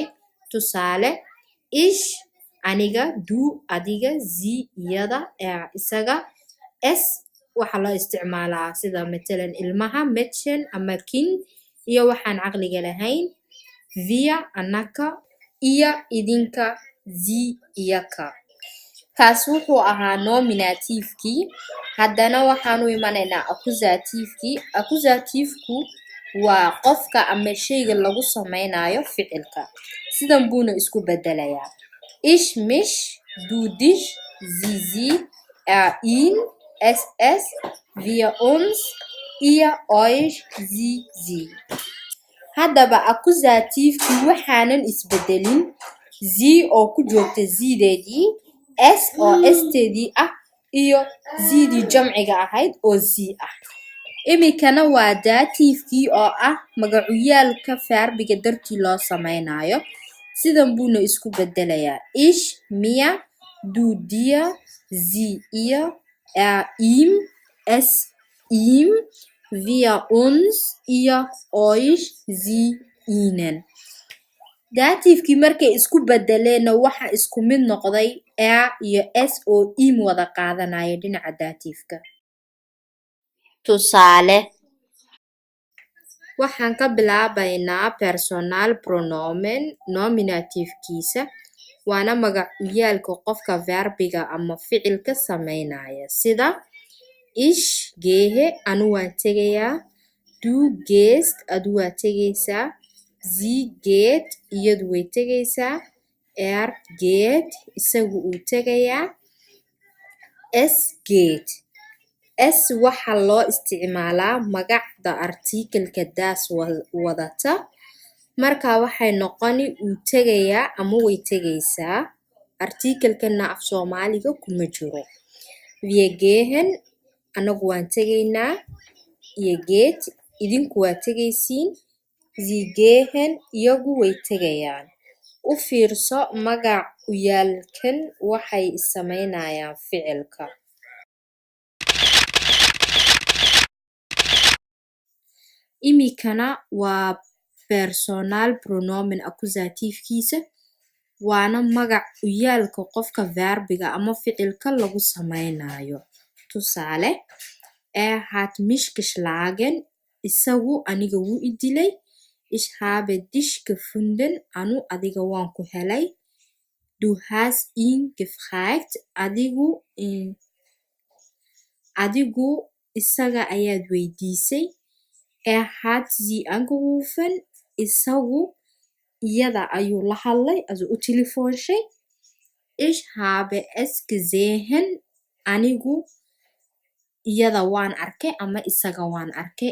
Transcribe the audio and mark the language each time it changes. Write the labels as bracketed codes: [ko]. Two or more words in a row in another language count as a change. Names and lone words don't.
[so] Tusaale ich aniga, du adiga, sie iyada, er isaga, es waxaa loo isticmaalaa sida matalan ilmaha Mädchen ama Kind iyo waxaan caqliga lahayn, wir anaka, ihr idinka, sie iyaka. Kaas wuxuu ahaa nominativekii. Haddana waxaan u imanaynaa accusativekii. Accusativku waa qofka ama shayga lagu samaynayo ficilka. Sidan buuna isku bedelayaa. [de] Ich mich, du dich, sie sie, er ihn, es, wir uns, ihr euch, sie sie. [so] Haddaba accusativekii waxaanan isbedelin. Sie oo ku joogta siideedii, s oo steedii ah iyo ziidii jamciga ahayd oo sie ah. Imikana waa dativekii oo ah magacyaalka verbiga dartii loo samaynayo. Sidan buuna isku bedelayaa. [de] Ich mir, du dir, sie ihr, er ihm, es ihm, wir uns, ihr euch, sie ihnen. [so] Dativekii markay isku bedeleenna waxa isku mid noqday er iyo s oo im wada qaadanaya dhinaca dativeka. Tusaale waxaan ka bilaabaynaa [de] personal pronomen [so] nominativkiisa waana magacyaalka qofka verbiga ama ficilka samaynaya sida [de] ich gehe [so] anu waan tegayaa, [de] du gehst [so] adu waa tegaysaa, [de] sie geht [so] iyadu way tegaysaa, [de] er geht [so] isagu uu tegayaa, [de] es geht. [so] Es waxaa loo isticmaalaa magacda artikelka das wadata. Marka waxay noqoni uu tegayaa ama way tegaysaa. Artikelkana af Soomaaliga kuma jiro. [de] Wir gehen [so] anagu waan tegaynaa, [de] ihr geht [so] idinku waa tegaysiin, [de] sie gehen [so] iyagu way tegayaan. U fiirso magacyaalkan waxay samaynayaan ficilka. Imikana waa [de] personal pronomen [so] accusativkiisa waana magacyaalka qofka verbiga ama ficilka lagu samaynayo. Tusaale [de] er hat mich geschlagen [so] isagu aniga wuu i dilay, [de] ich habe dich gefunden [so] anu adiga waan ku helay, [de] du hast ihn gefragt [so] adigu isaga ayaad weydiisay, [de] er hat sie angerufen [so] isagu iyada ayuu la hadlay also u telefoonshay, [de] ich habe es gesehen [so] anigu iyada waan arkay ama isaga waan arkay.